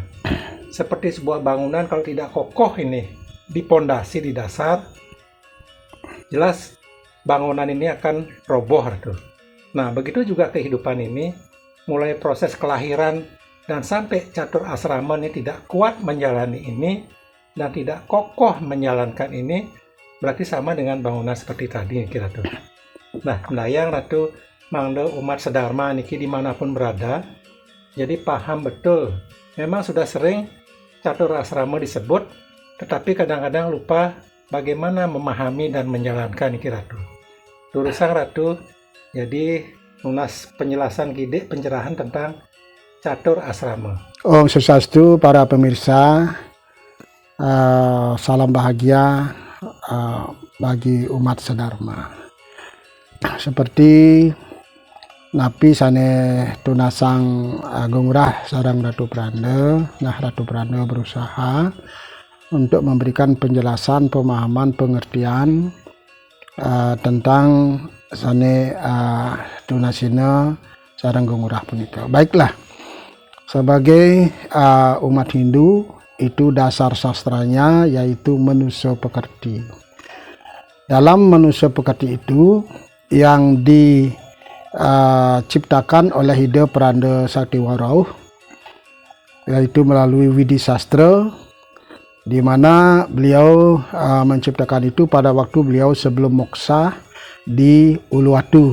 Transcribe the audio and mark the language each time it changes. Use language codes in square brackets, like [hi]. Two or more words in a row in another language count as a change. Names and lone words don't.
[id] Seperti sebuah bangunan kalau tidak kokoh ini di pondasi di dasar, jelas bangunan ini akan roboh Ratu. Nah, begitu juga kehidupan ini, mulai proses kelahiran dan sampai catur asrama ini tidak kuat menjalani ini dan tidak kokoh menjalankan ini, berarti sama dengan bangunan seperti tadi kira tuh. Nah, [ban] mendayang Ratu mangda [id] umat sedharma niki dimanapun berada, jadi paham betul. Memang sudah sering catur asrama disebut, tetapi kadang-kadang lupa bagaimana memahami dan menjalankan niki Ratu. [ban] Lurusang Ratu, [id] jadi lunas penjelasan gide pencerahan tentang catur asrama. Om Swastiastu, para pemirsa. Salam bahagia bagi umat sedharma. [ban] Seperti napi sane tunasang Gungurah sarang Ratu Pranda. [id] Nah, Ratu Pranda berusaha untuk memberikan penjelasan, pemahaman, pengertian tentang [ban] sane tunasina sarang Gungurah punika. [id] Baiklah, sebagai umat Hindu, itu dasar sastranya yaitu manusia pekerti. Dalam manusia pekerti itu yang diciptakan oleh Ida Pranda Saktiwarauh, yaitu melalui Widi Sastra, di mana beliau menciptakan itu pada waktu beliau sebelum moksa di Uluwatu.